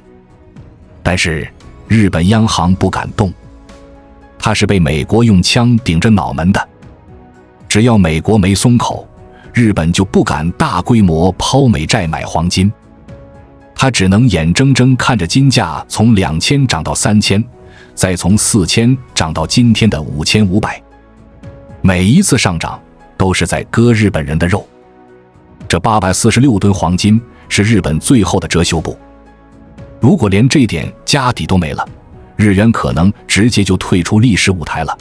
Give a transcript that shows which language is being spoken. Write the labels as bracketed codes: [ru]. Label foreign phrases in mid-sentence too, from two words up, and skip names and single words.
[zh] 但是日本央行不敢動，它是被美国用槍頂着腦門的。只要美国沒鬆口，日本就不敢大規模拋美債買黃金。他只能眼睜睜看着金價從2000漲到3000，再從4000漲到今天的5500。每一次上漲都是在割日本人的肉。這846噸黄金是日本最後的遮羞布。如果連這點家底都沒了，日元可能直接就退出歷史舞台了。